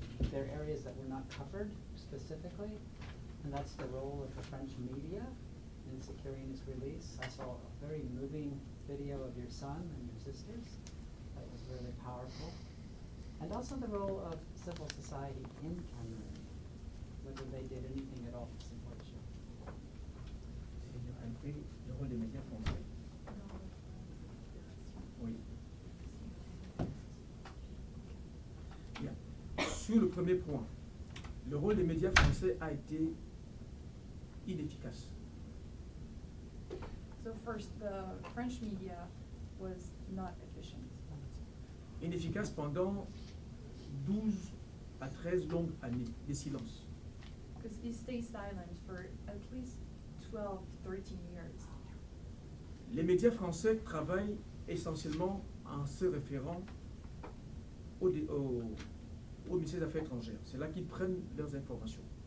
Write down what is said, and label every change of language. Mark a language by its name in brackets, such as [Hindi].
[English] There are areas that were not covered specifically, and that's the role of the French media in securing his release. I saw a very moving video of your son and your sisters. That was really powerful. And also the role of civil society in Cameroon, whether they did anything at all to support you. [French] C'est le rôle des médias français. Oui. Bien. Sur le premier point, le rôle des médias français a été inefficace. [English] So first, the French media was not efficient. [French] Inefficace pendant 12 à 13 longues années de silence. [English] Because he stayed silent for at least 12, 13 years. [French] Les médias français travaillent essentiellement en se référant au ministère des Affaires étrangères. C'est là qu'ils prennent leurs informations.